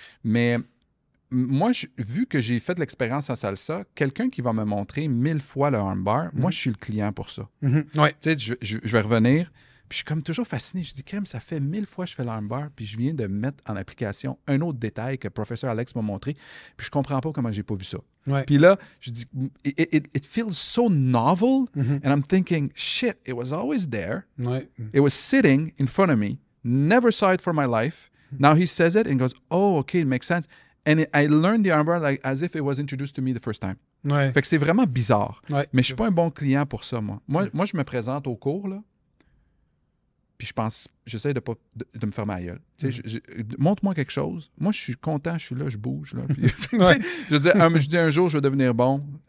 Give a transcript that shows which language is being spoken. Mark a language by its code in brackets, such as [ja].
[fr] Mais moi, vu que j'ai fait de l'expérience en salsa, quelqu'un qui va me montrer 1000 fois le armbar, moi, je suis le client pour ça. Tu sais, je vais revenir, puis je suis comme toujours fasciné. Je dis, crème, ça fait 1000 fois que je fais l'armbar, puis je viens de mettre en application un autre détail que le professeur Alex m'a montré, puis je comprends pas comment j'ai pas vu ça. Puis là, je dis, [en] it feels so novel, and I'm thinking, shit, it was always there. It was sitting in front of me, never saw it for my life. Now he says it and goes, oh, okay, it makes sense. And I learned the armbar like as if it was introduced to me the first time. [fr] Fait que c'est vraiment bizarre. Mais je suis pas un bon client pour ça, moi. Moi, je me présente au cours, là, puis j'essaie de me fermer la gueule. Montre-moi quelque chose. Moi, je suis content, je suis là, je bouge. Là, puis, je dis un jour, je vais devenir bon.